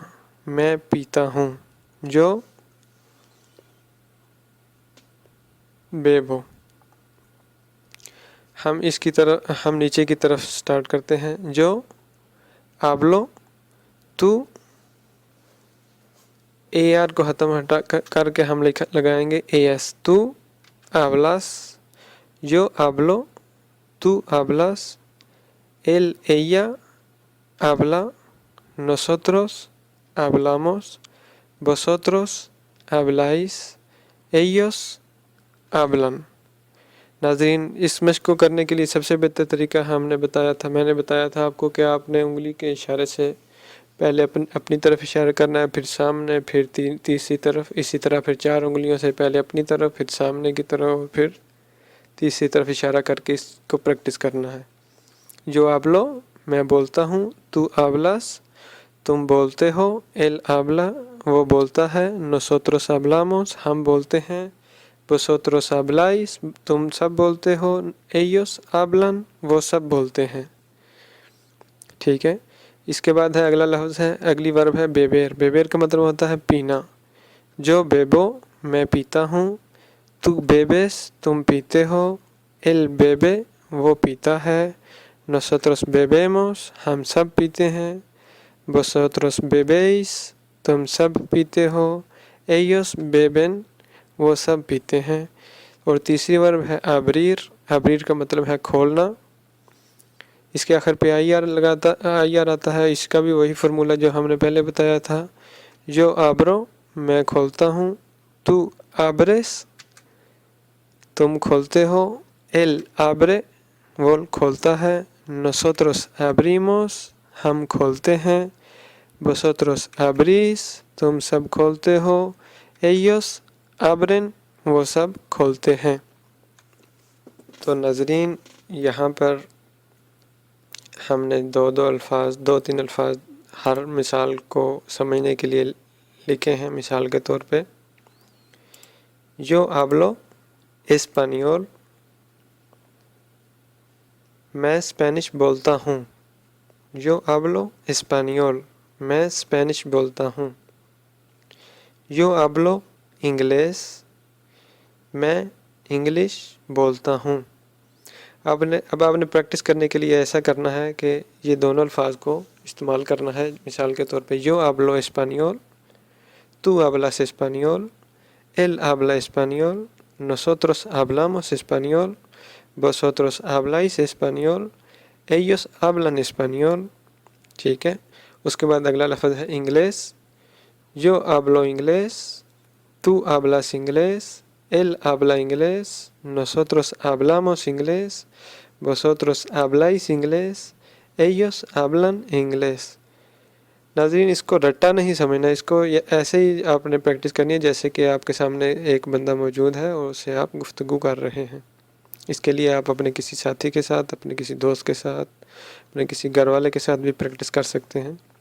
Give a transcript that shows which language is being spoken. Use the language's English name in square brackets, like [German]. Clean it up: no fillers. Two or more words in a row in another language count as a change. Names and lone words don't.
[Urdu] میں پیتا ہوں۔ [Spanish] yo bebo. [Urdu] ہم نیچے کی طرف سٹارٹ کرتے ہیں۔ [Spanish] yo hablo, [Urdu] تو، اے آر کو ختم کر کے ہم لگائیں گے اے ایس، [Spanish] tú hablas. Yo hablo, tú hablas, él, ella habla, nosotros hablamos, vosotros habláis, ellos hablan۔ [Urdu] ناظرین، اس مشق کو کرنے کے لیے سب سے بہتر طریقہ میں نے بتایا تھا آپ کو کہ آپ نے انگلی کے اشارے سے پہلے اپنی طرف اشارہ کرنا ہے، پھر سامنے، پھر تیسری طرف، اسی طرح پھر 4 انگلیوں سے پہلے اپنی طرف، پھر سامنے کی طرف، پھر تیسری طرف اشارہ کر کے اس کو پریکٹس کرنا ہے۔ [Spanish] yo hablo, [Urdu] میں بولتا ہوں، [Spanish] tú hablas, [Urdu] تم بولتے ہو، [Spanish] él habla, [Urdu] وہ بولتا ہے، [Spanish] nosotros hablamos, [Urdu] ہم بولتے ہیں، [Spanish] vosotros habláis، [Urdu] تم سب بولتے ہو، [Spanish] ellos hablan، [Urdu] وہ سب بولتے ہیں۔ ٹھیک ہے، اس کے بعد ہے اگلا لفظ ہے، اگلی ورب ہے بیبیر۔ بیبیر کا مطلب ہوتا ہے پینا۔ [Spanish] yo bebo, [Urdu] میں پیتا ہوں، [Spanish] tú bebes, [Urdu] تم پیتے ہو، [Spanish] el bebe، [Urdu] وہ پیتا ہے، [Spanish] nosotros bebemos، [Urdu] ہم سب پیتے ہیں، [Spanish] vosotros bebéis، [Urdu] تم سب پیتے ہو، [Spanish] ellos beben، [Urdu] وہ سب پیتے ہیں۔ اور تیسری ورب ہے abrir۔ abrir کا مطلب ہے کھولنا۔ اس کے آخر پہ آئی آر آتا ہے۔ اس کا بھی وہی فرمولہ جو ہم نے پہلے بتایا تھا۔ [Spanish] yo abro, [Urdu] میں کھولتا ہوں، [Spanish] tú abres, [Urdu] تم کھولتے ہو، [Spanish] él abre، [Urdu] وہ کھولتا ہے، [Spanish] nosotros abrimos، [Urdu] ہم کھولتے ہیں، [Spanish] vosotros abrís، [Urdu] تم سب کھولتے ہو، [Spanish] ellos abren، [Urdu] وہ سب کھولتے ہیں۔ تو ناظرین، یہاں پر ہم نے 2-3 الفاظ ہر مثال کو سمجھنے کے لیے لکھے ہیں۔ مثال کے طور پہ [Spanish] yo hablo español، [Urdu] میں اسپینش بولتا ہوں۔ [Spanish] yo hablo español، [Urdu] میں اسپینش بولتا ہوں۔ [Spanish] yo hablo inglés، [Urdu] میں انگلش بولتا ہوں۔ اب آپ نے پریکٹس کرنے کے لیے ایسا کرنا ہے کہ یہ دونوں الفاظ کو استعمال کرنا ہے۔ مثال کے طور پہ [Spanish] yo hablo español، tú hablas español، él habla español، nosotros hablamos español، vosotros habláis español، ellos hablan español۔ [Urdu] ٹھیک ہے، اس کے بعد اگلا لفظ ہے انگلیس۔ [Spanish] yo hablo inglés، tú hablas inglés، él habla inglés، nosotros hablamos inglés، vosotros habláis inglés، ellos hablan inglés۔ [Urdu] ناظرین، اس کو رٹا نہیں سمجھنا، اس کو ایسے ہی آپ نے پریکٹس کرنی ہے جیسے کہ آپ کے سامنے ایک بندہ موجود ہے اور اس سے آپ گفتگو کر رہے ہیں۔ اس کے لیے آپ اپنے کسی ساتھی کے ساتھ، اپنے کسی دوست کے ساتھ، اپنے کسی گھر والے کے ساتھ بھی پریکٹس کر سکتے ہیں۔